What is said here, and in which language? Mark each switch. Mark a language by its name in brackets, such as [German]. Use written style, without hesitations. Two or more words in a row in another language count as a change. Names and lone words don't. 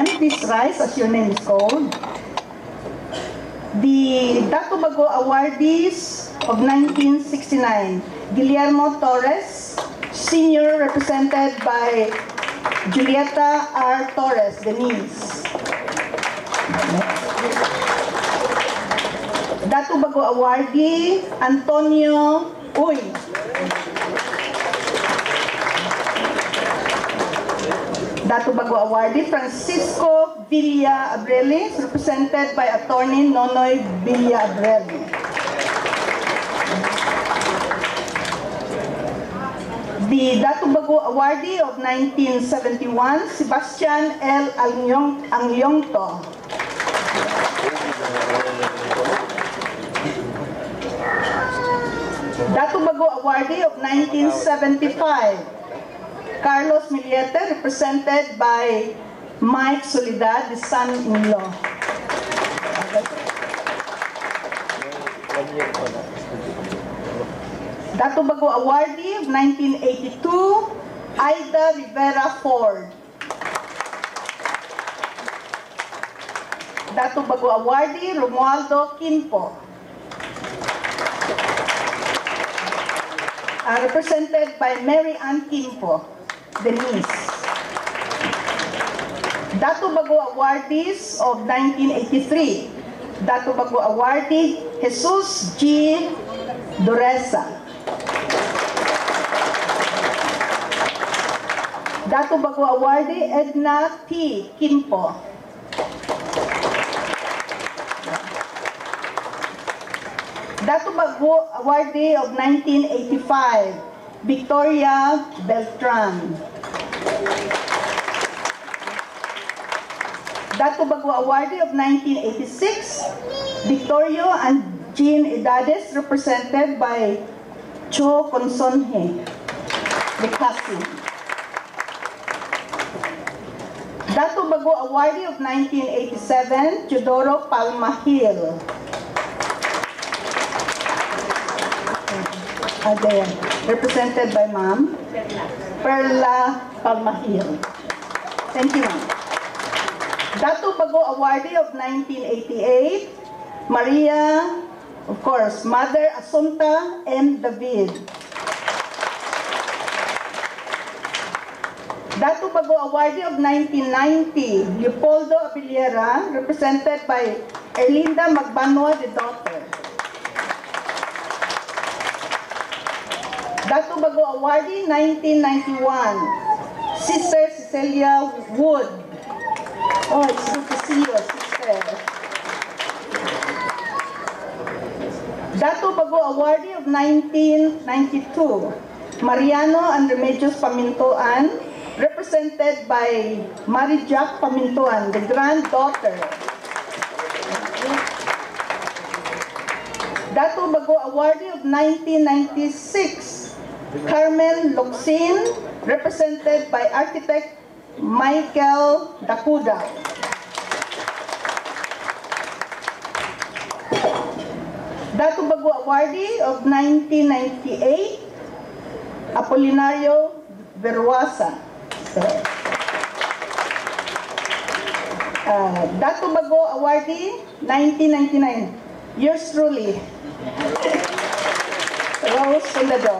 [English] Please rise as your name is called. The Dato Bago awardees of 1969, Guillermo Torres, Senior, represented by Julieta R. Torres, Denise. Dato Bago awardee, Antonio Uy. Dato Bago awardee, Francisco Villa Abreli, represented by Attorney Nonoy Villa Abreli. The Dato Bago awardee of 1971, Sebastian L. Angyongto. Dato Bago awardee of 1975, Carlos Miliete, represented by Mike Soledad, the son-in-law. Dato Bago awardee of 1982, Aida Rivera Ford. Dato Bago awardee, Romualdo Quinpo. Represented by Mary Ann Quinpo, Denise. Dato Bago awardees of 1983, Dato Bago awardee, Jesus G. Doresa. Dato Bago awardee, Edna T. Quinpo. Dato Bago awardee of 1985, Victoria Beltran. Dato Bago awardee of 1986, Victorio and Jean Edades, represented by Cho Consonhe, the cousin. Dato Bago awardee of 1987, Teodoro Palma Hill. There, represented by Ma'am Perla Palmahil. Thank you, Ma'am. Dato Bago awardee of 1988, Maria, of course, Mother Asunta M. David. Dato Bago awardee of 1990, Leopoldo Abiliera, represented by Erlinda Magbanwa, the daughter. Dato Bago awardee 1991, Sister Cecilia Wood. Oh, it's good to see you, sister. Dato Bago awardee of 1992, Mariano and Remedios Pamintuan, represented by Mary Jack Pamintuan, the granddaughter. Dato Bago Awardee of 1996, Carmen Locsin, represented by architect Michael Dacuda. Dato Bago Awardee of 1998, Apolinario Veruasa. Dato Bago Awardee 1999, yours truly, Rose Soledad.